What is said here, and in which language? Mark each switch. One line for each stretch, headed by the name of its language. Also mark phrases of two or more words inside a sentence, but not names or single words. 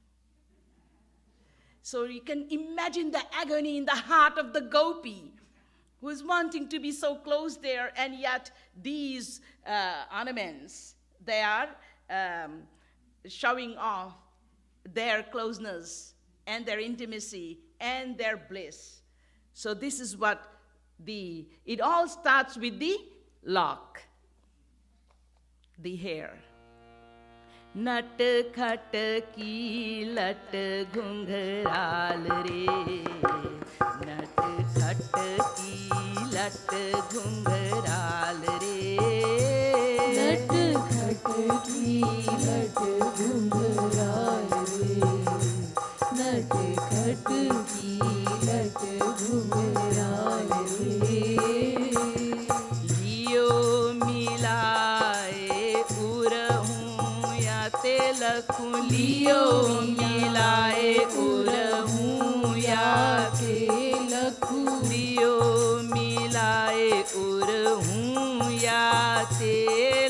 English: So you can imagine the agony in the heart of the gopi who is wanting to be so close there, and yet these ornaments, they are showing off their closeness and their intimacy and their bliss. So this is what it all starts with the lock, the hair.
Braj: नटखट की लट घुंघराल रे, नटखट की लट घुंघराल रे, नटखट की लट घुंघराल रे, नटखट की लट घुंघराल रे. लियो मिलाए उरहूं या तेलखूं, लियो मिलाए उरहूं या तेलखूं, लियो मिलाए उरहूं या तेलखूं,